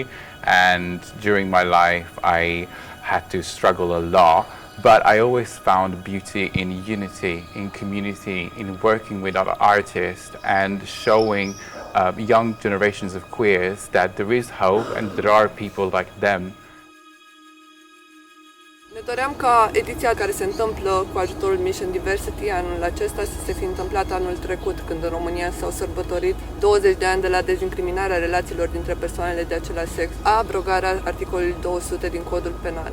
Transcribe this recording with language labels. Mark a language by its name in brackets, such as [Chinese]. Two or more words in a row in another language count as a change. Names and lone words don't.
[English] And during my life, I had to struggle a lot. But I always found beauty in unity, in community, in working with other artists and showing young generations of queers that there is hope and there are people like them. [Romanian] Ne doream ca ediția care se întâmplă cu ajutorul Mission Diversity anul acesta să se fi întâmplat anul trecut, când în România s-au sărbătorit 20 de ani de la dezincriminarea relațiilor dintre persoanele de același sex, abrogarea articolului 200 din Codul Penal.